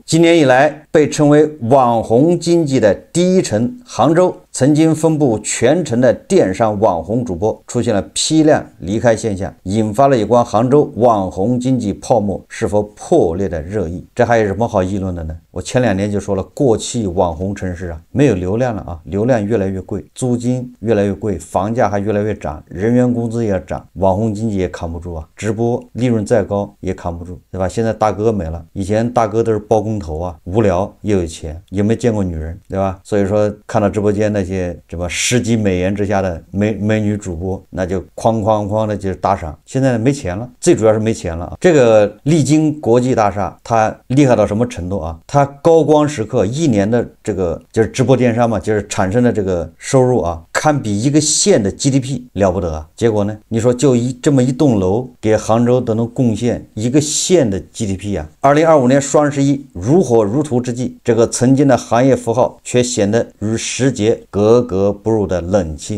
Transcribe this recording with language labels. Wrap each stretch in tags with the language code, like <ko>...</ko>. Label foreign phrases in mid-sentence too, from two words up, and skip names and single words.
<zh>今年以來，被稱為網紅經濟的第一城杭州，曾經分布全城的電商網紅主播出現了批量離開現象，引發了有關杭州網紅經濟泡沫是否破裂的熱議。這還有什麼好議論的呢？我前2年就說了，過氣網紅城市沒有流量了流量越來越貴，租金越來越貴，房價還越來越漲，人員工資也要漲，網紅經濟也扛不住直播利潤再高也扛不住，對吧？現在大哥沒了，以前大哥都是包工頭無聊又有錢，也沒見過女人，對吧？所以說看到直播間那些什麼10幾美元之下的美女主播，那就哐的就打賞。現在沒錢了，最主要是沒錢了這個麗晶國際大廈它厲害到什麼程度它高光時刻1年的這個就是直播電商嘛，就是產生的這個收入堪比一個縣的 GDP 了不得結果呢，你說就這麼一棟樓給杭州都能貢獻一個縣的 GDP 2025年雙11如火如荼之際，這個曾經的行業符號卻顯得與時節格格不入的冷清。</zh>